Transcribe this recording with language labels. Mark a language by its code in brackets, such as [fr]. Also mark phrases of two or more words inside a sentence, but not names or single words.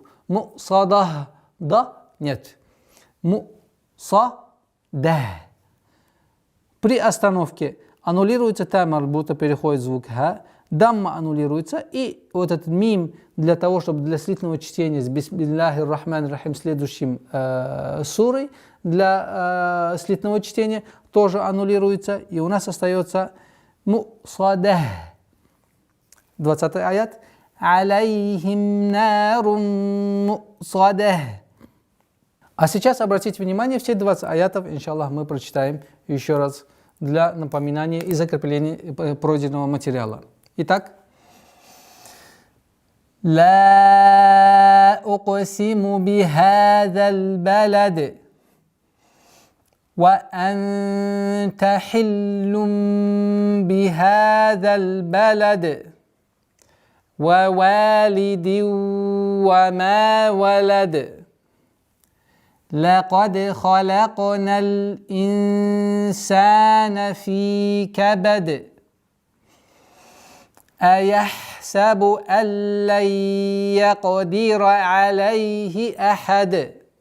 [ru] Мусадах. Да? Нет. Мусадах. При остановке аннулируется та марбута, переходит звук ха. дамма аннулируется, и вот этот мим для того, чтобы для слитного чтения с [ar] بسم الله الرحمن الرحيم [ru] следующим сурой для слитного чтения тоже аннулируется, и у нас остается мусадах. 20 аят. [ar] عليهم نار مؤصدة. [ru] А сейчас обратите внимание, все 20 аятов, иншаллах, мы прочитаем еще раз для напоминания и закрепления пройденного материала. Итак. [ar] لا أقسم بهذا البلد وأنت حل بهذا البلد ووالد وما ولد لقد خلقنا الإنسان في كبد أيحسب أن لن يقدر عليه أحد